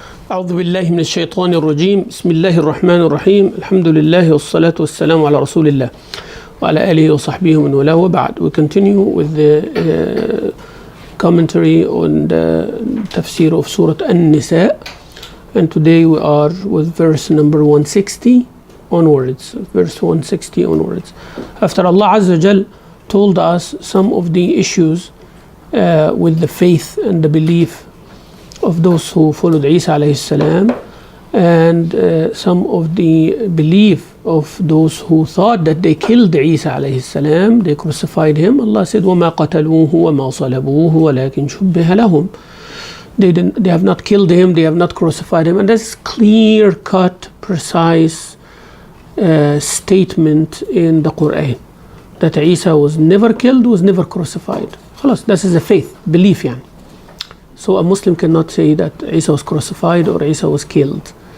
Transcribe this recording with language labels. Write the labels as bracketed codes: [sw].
[ar] أعوذ بالله من الشيطان الرجيم بسم الله الرحمن الرحيم الحمد لله والصلاة والسلام على رسول الله وعلى آله وصحبه ومن والاه وبعد. [en] We continue with the commentary on the Tafseer of Surah Nisa, and today we are with verse number 160 onwards. Verse 160 onwards. After Allah Azza wa Jal told us some of the issues with the faith and the belief of those who followed Isa alayhi salam, and some of the belief of those who thought that they killed Isa alayhi salam, they crucified him. Allah said, [ar] وَمَا قَتَلُوهُ وَمَا صَلَبُوهُ وَلَكِنْ شُبِّهَ لَهُم. [en] They have not killed him, they have not crucified him. And that's clear-cut, precise statement in the Quran, that Isa was never killed, was never crucified. خلاص, this is a faith, belief يعني. So a Muslim cannot say that Isa was crucified or Isa was killed.